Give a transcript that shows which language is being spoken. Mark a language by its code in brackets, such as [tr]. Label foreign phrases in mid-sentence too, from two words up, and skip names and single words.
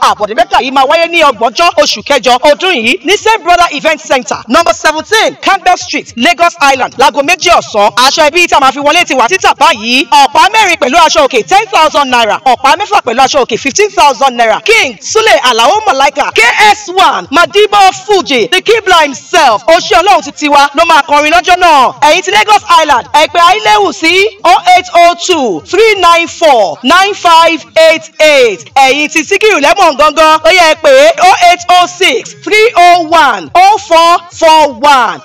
[yo] Àbọ̀dé Mẹ́kà yìí máa wáyé ní ọgbọ̀njọ́ oṣù kẹjọ ọdún yìí ní Same Brother Event Center, number seventeen, Campbell Street, Lagos Island, láago méjì ọ̀sán. Aṣọ ẹbí tá a máa fi wọlé ti wà títà báyìí. Ọ̀pá mẹ́rin pẹ̀lú aṣọ òkè ten thousand naira. Ọ̀pá mẹ́fà pẹ̀lú aṣọ òkè fifteen thousand naira. King Sule Alao Malaika, K S one, Madibo Fuji, The Kibla himself, Oṣé Ọlọ́run ti tiwa ló máa kọrin lọ́jọ́ náà. Ẹ̀yin ti Lagos Island, ẹ pè Ailewu sí oh eight oh two three nine four nine five eight eight. Ẹ̀yin ti Síkírù Lẹ́mọ̀ gangan, ó yẹ pé oh eight oh six three oh one oh four four one.